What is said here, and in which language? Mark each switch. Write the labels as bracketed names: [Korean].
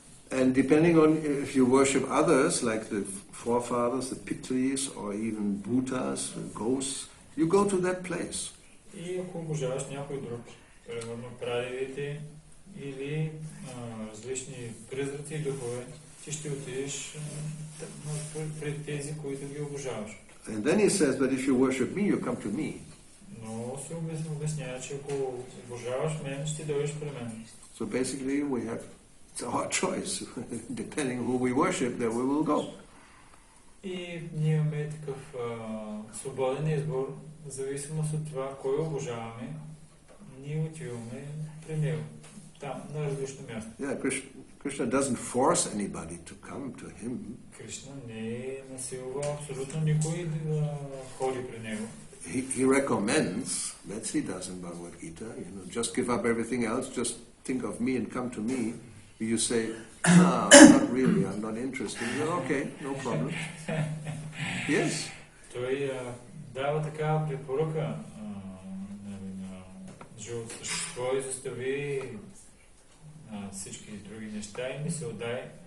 [English] And depending on if you worship others, like the forefathers, the Pitris, or even Bhutas, ghosts, you go to that place. [Bulgarian] И ако обожаваш някой друг, примерно прадедите или различни призраци и духове, ти ще отидеш пред тези, които ги обожаваш. [English] And then he says, but if you worship me, you come to me. [Bulgarian] Но се обяснява, че ако обожаваш мен, ще дойдеш при мен. [English] So basically we have, it's our choice. Depending who we worship, there we will go. [Bulgarian] И ние имаме такъв свободен избор, в зависимост от това, кой обожаваме, ние отиваме при него, там, на различно място. [English] Yeah, Krishna doesn't force anybody to come to him. [Bulgarian] Кришна не насилва абсолютно никой да ходи при него. [English] He recommends, that he does in Bhagavad Gita, just give up everything else, just think of me and come to me. You say, no, not really, I'm not interested. Well, okay, no problem. Yes. [Bulgarian] Той дава такава препоръка на живото същество и застави всички други неща и ми се отдай.